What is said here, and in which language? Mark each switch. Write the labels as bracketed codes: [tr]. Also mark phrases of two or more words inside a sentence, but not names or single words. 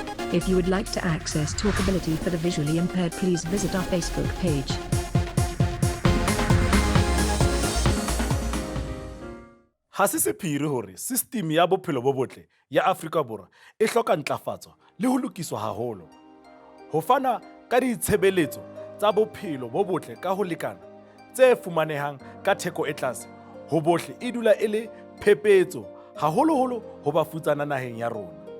[en] If you would like to access TalkAbility for the visually impaired, please visit our Facebook page. [st] Ha se sephiri hore system ya bophelo bo botle ya Afrika Borwa e hloka ntlafatso le ho lokiswa haholo. Ho fana ka ditshebeletso tsa bophelo bo botle ka ho lekana tse fumanehang ka theko e tlase ho bohle e dula e le phepetso haholoholo ho bafutsana naheng ya rona.